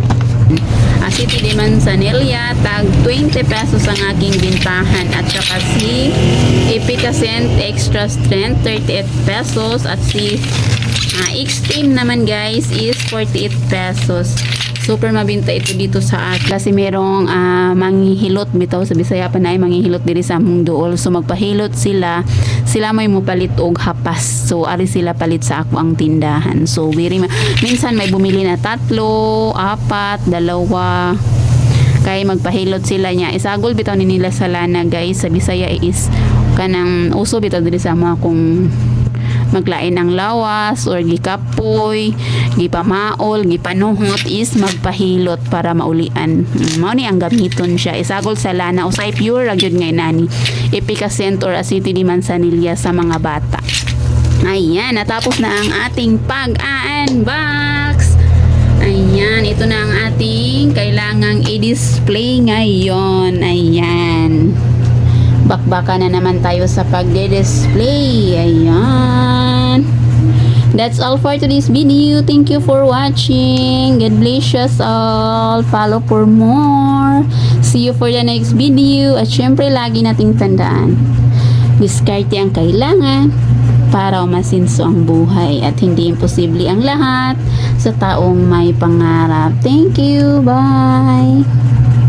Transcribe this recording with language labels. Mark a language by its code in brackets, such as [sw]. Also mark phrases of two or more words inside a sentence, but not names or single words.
[tl] Aciti di Manzanilla, tag 20 pesos ang aking bintahan. At saka si Epicacent Extra Strength, 38 pesos. At si Extreme naman guys is 48 pesos. Super mabinta ito dito sa atin kasi merong manghihilot [ceb] bitaw sa Bisaya pa na ay manghihilot diri sa among duol. So magpahilot sila may mupalit og hapas. So ari sila palit sa ako ang tindahan. So [tl] minsan may bumili na [ceb] 3, 4, 2 kay magpahilot sila niya. Isagol bitaw ni nila sa lana guys. Sa Bisaya is kanang uso bitaw diri sa mga kung maglain ng lawas or gikapoy, gipamaol, gipanuhot is magpahilot para maulian. Mao ni ang gamiton siya. Isagol sa lana usay pure ra gyud nga nani. Epicacent or Aciti di Manzanilla sa mga bata. [tl] Ayan, natapos na ang ating pag-unbox. Ayan, ito na ang ating kailangang i-display ngayon. Ayan. Bakbaka na naman tayo sa pagde-display. Ayan. [en] That's all for today's video. Thank you for watching. God bless us all. Follow for more. See you for the next video. [tl] At syempre, lagi nating tandaan. Diskarte ang kailangan para umasinso ang buhay. At hindi imposible ang lahat sa taong may pangarap. [en] Thank you. Bye.